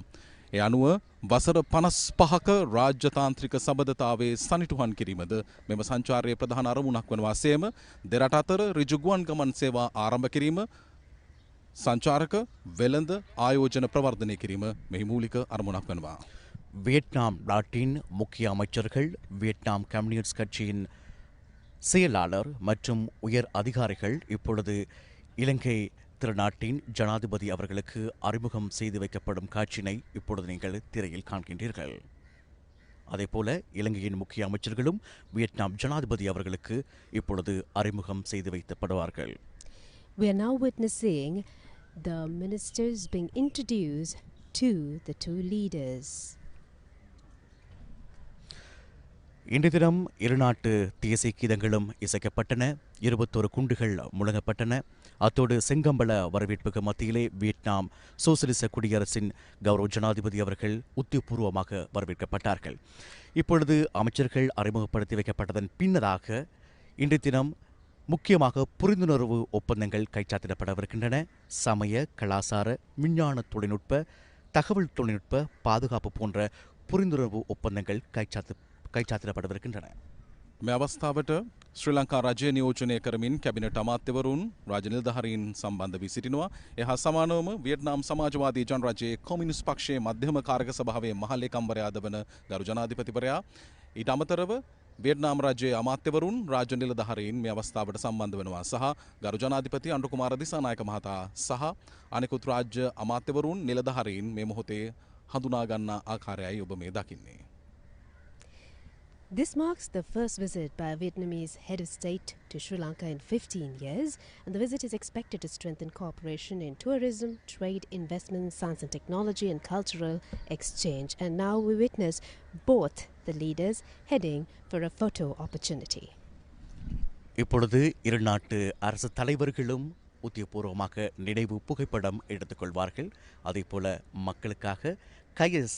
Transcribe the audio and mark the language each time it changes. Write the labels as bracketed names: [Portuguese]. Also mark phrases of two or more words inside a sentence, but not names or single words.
[Sinhala] ඒ අනුව වසර 55ක රාජ්‍යතාන්ත්‍රික සබඳතාවේ සනිටුහන් කිරීමද මෙම සංචාරයේ ප්‍රධාන අරමුණක් වන වාසයේම දෙරට අතර ඍජු ගුවන් ගමන් සේවා ආරම්භ කිරීම සංචාරක වෙළඳ ආයෝජන ප්‍රවර්ධනය කිරීම මෙහි මූලික අරමුණක් වෙනවා. [Tamil] வியட்நாம் நாட்டின் முக்கிய அமைச்சர்கள் வியட்நாம் கம்யூனிஸ்ட் கட்சியின் செயலாளர் மற்றும் உயர் அதிகாரிகள் இப்பொழுது இலங்கை திருநாட்டின் ஜனாதிபதி அவர்களுக்கு அறிமுகம் செய்து வைக்கப்படும் காட்சியினை இப்பொழுது நீங்கள் திரையில் காண்கின்றீர்கள். அதேபோல இலங்கையின் முக்கிய அமைச்சர்களும் வியட்நாம் ஜனாதிபதி அவர்களுக்கு இப்பொழுது அறிமுகம் செய்து வைக்கப்படுவார்கள். [English] We are now witnessing the ministers being introduced to the two leaders. [Tamil] இன்றைய தினம் இருநாட்டு தேசிய கீதங்களும் இசைக்கப்பட்டன. 21 குண்டுகள் முழங்கப்பட்டன. அத்தோடு செங்கம்பள வரவேற்புக்கு மத்தியிலே வியட்நாம் சோசலிச குடியரசின் கௌரவ ஜனாதிபதி அவர்கள் உத்தியபூர்வமாக வரவேற்கப்பட்டார்கள். இப்பொழுது அமைச்சர்கள் அறிமுகப்படுத்தி வைக்கப்பட்டதன் பின்னராக இன்றைய தினம் முக்கியமாக புரிந்துணர்வு ஒப்பந்தங்கள் கைச்சாத்திடப்படவிருக்கின்றன. சமய, கலாசார, விஞ்ஞான தொழில்நுட்ப, தகவல் தொழில்நுட்ப, பாதுகாப்பு போன்ற புரிந்துணர்வு ஒப்பந்தங்கள் கைச்சாத்திடப்படவிருக்கின்றன. [Sinhala] මේ අවස්ථාවට ශ්‍රී ලංකා රජය නියෝජනය කරමින් කැබිනට් අමාත්‍යවරුන් රාජ්‍ය නිලධාරීන් සම්බන්ධ වී සිටිනවා. එහා සමානවම වියට්නාම් සමාජවාදී ජනරජයේ කොමියුනිස්ට් පක්ෂයේ මධ්‍යම කාරක සභාවේ මහලේකම්වරයාද වන ගරු ජනාධිපතිවරයා ඊට අමතරව වියට්නාම් රජයේ අමාත්‍යවරුන් රාජ්‍ය නිලධාරීන් මේ අවස්ථාවට සම්බන්ධ වෙනවා සහ ගරු ජනාධිපති අනුකුමාර දිසානායක මහතා සහ අනෙකුත් රාජ්‍ය අමාත්‍යවරුන් නිලධාරීන් මේ මොහොතේ හඳුනා ගන්නා ආකාරයයි ඔබ මේ දකින්නේ. [English] This marks the first visit by a Vietnamese head of state to Sri Lanka in 15 years, and the visit is expected to strengthen cooperation in tourism, trade, investment, science and technology, and cultural exchange. And now we witness both the leaders heading for a photo opportunity. [Tamil] இப்பொழுது இரு நாட்டு அரசு தலைவர்களும் உத்தியபூர்வமாக நினைவு புகைப்படம் எடுத்துக்கொள்வார்கள். அதேபோல மக்களுக்காக கையஸ்